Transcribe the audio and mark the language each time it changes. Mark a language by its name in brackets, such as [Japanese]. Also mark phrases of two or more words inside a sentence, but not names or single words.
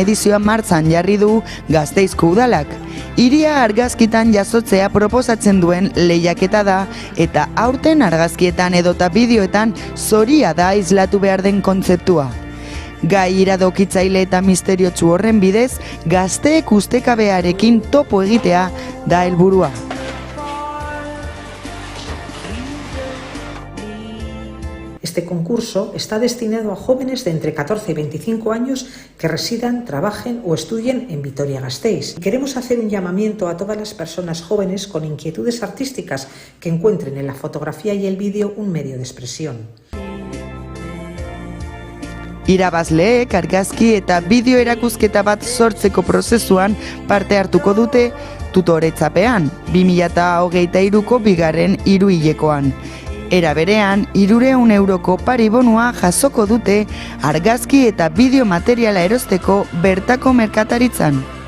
[Basque] edizioa martzan jarri du Gasteizko udalak. Hiria argazkitan jasotzea proposatzen duen lehiaketa da eta aurten argazkietan edota bideoetan zoria da islatu behar den kontzeptua. Gai iradokitzaile eta misteriotsu horren bidez, gazteek ustekabearekin topo egitea da helburua. [Spanish] Este concurso está destinado a jóvenes de entre 14 y 25 años que residan, trabajen o estudien en Vitoria-Gasteiz. Queremos hacer un llamamiento a todas las personas jóvenes con inquietudes artísticas que encuentren en la fotografía y el vídeo un medio de expresión. [Basque] Irabazleek argazki eta bideo erakusketa bat sortzeko prozesuan parte hartuko dute tutoretzapean, 2023ko bigarren hiruhilekoan. Era berean, 300 euroko paribonua jasoko dute argazki eta bideo materiala erosteko bertako merkataritzan.